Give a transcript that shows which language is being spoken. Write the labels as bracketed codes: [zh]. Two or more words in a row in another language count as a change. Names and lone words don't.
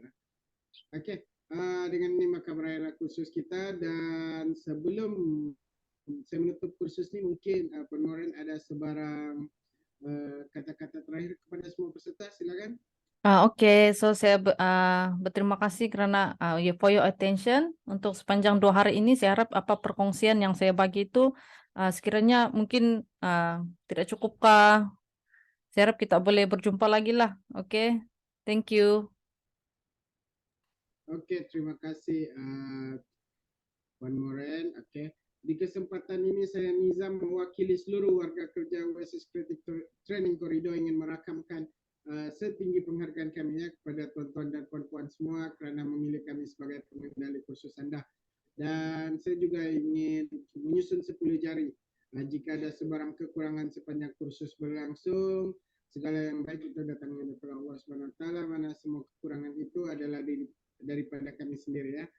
[ms] Okey, dengan ini maka berakhirlah kursus kita, dan sebelum saya menutup kursus ini, mungkin Puan Moren ada sebarang kata-kata terakhir kepada semua peserta, silakan. Oke, so saya berterima kasih karena [en] for your attention [ms] untuk sepanjang 2 hari ini. Saya harap apa perkongsian yang saya bagi itu sekiranya mungkin tidak cukupkah. Saya harap kita boleh berjumpa lagi lah. Oke, [en] thank you. [ms] Oke, terima kasih Puan Moren. Oke, di kesempatan ini saya Nizam mewakili seluruh warga kerja Oasis Creative Training Corridor ingin merakamkan setinggi penghargaan kami kepada tuan-tuan dan puan-puan semua kerana memilih kami sebagai pengendali kursus anda. Dan saya juga ingin menyusun 10 jari. Jika ada sebarang kekurangan sepanjang kursus berlangsung, segala yang baik itu datangnya dari Allah SWT, mana semua kekurangan itu adalah daripada kami sendiri ya.